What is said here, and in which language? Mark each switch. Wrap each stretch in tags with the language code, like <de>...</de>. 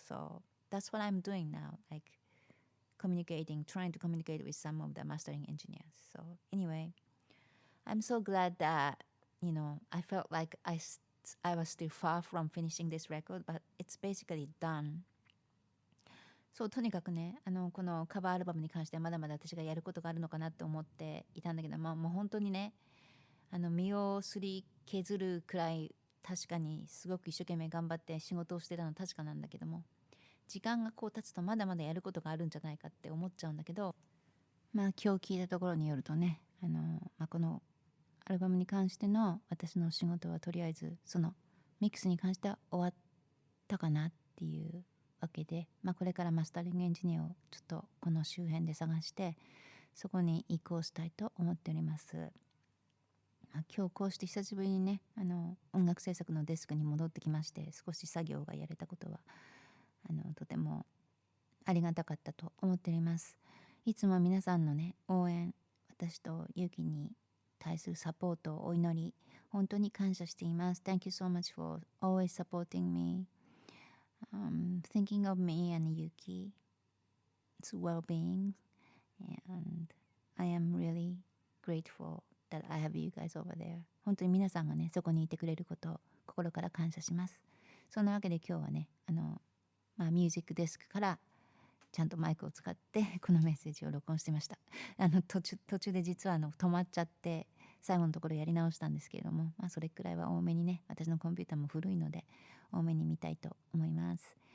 <en>So that's what I'm doing now, like trying to communicate with some of the mastering engineers. So anyway, I'm so glad that, I felt like I was still far from finishing this record, but it's basically done.</en> <ja>そう、とにかくね、このカバーアルバムに関してはまだまだ私がやることがあるのかなって思っていたんだけど、もう本当にね、身をすり削るくらい確かにすごく一生懸命頑張って仕事をしてたの確かなんだけども、時間がこう経つとまだまだやることがあるんじゃないかって思っちゃうんだけど、今日聞いたところによるとね、このアルバムに関しての私の仕事はとりあえずそのミックスに関しては終わったかなっていうわけで、これからマスタリングエンジニアをちょっとこの周辺で探してそこに移行したいと思っております。今日こうして久しぶりにね、音楽制作のデスクに戻ってきまして、少し作業がやれたことはとてもありがたかったと思っております。いつも皆さんのね、応援、私とゆうきに対するサポートをお祈り、本当に感謝しています。</ja> <en>Thank you so much for always supporting me.Thinking of me and Yuki's well-being, and I am really grateful that I have you guys over there.</en> <ja>本当に皆さんがね、そこにいてくれることを心から感謝します。そんなわけで今日はね、ミュージックデスクからちゃんとマイクを使ってこのメッセージを録音してました。途中で実は止まっちゃって最後のところやり直したんですけれども、それくらいは多めにね、私のコンピューターも古いので多めに見たいと思います。</ja>